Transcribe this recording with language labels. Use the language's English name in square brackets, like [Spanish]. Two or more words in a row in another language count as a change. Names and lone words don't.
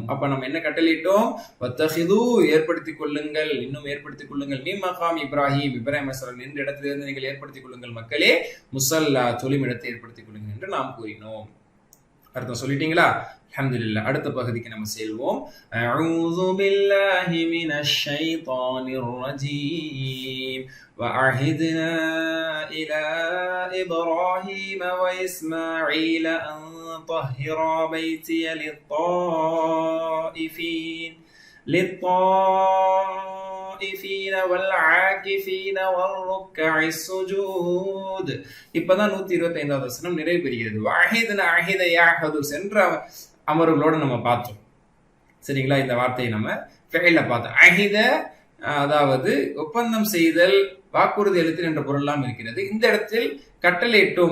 [Tamil] அப்ப நம்ம என்ன கட்டளையிட்டோம், வத்தஹிது, ஏற்படுத்திக் கொள்ளுங்கள், இன்னும் ஏற்படுத்திக் கொள்ளுங்கள், [Arabic] من مقام إبراهيم, [Tamil] இப்ராஹிம் அலைஹிஸ்ஸலாம் நின்ற இடத்திலிருந்து நீங்கள் ஏற்படுத்திக் கொள்ளுங்கள் மக்களே, முஸல்லா, தொழும் இடத்தை ஏற்படுத்திக் கொள்ளுங்கள் என்று நாம் கூறினோம். அர்த்தம் சொல்லிட்டீங்களா? அல்ஹம்துலில்லாஹ். அடுத்த பகுதிக்கு நம்ம செல்வோம். [Arabic] أعوذ بالله من الشيطان الرجيم. وَأَعْهِدْنَا إِلَى إِبْرَاهِيمَ وَإِسْمَاعِيلَ أَن طَهِّرَا بَيْتِيَ لِلطَّائِفِينَ وَالْعَاكِفِينَ وَالرُّكَّعِ السُّجُودِ. [Tamil] இப்பதான் 125வது வசனம் நிறைவு பெறுகிறது. [Arabic] وعهدنا عهد يعهد, [Tamil] சென்ற அமர்களோட நம்ம பார்த்தோம், சரிங்களா? இந்த வார்த்தையை நம்ம ஃபெயில பார்த்தோம். அஹித அதாவது ஒப்பந்தம் செய்தல், வாக்குறுதி அளித்தல் என்ற பொருள்லாம் இருக்கிறது. இந்த இடத்தில் கட்டளையிட்டோம்.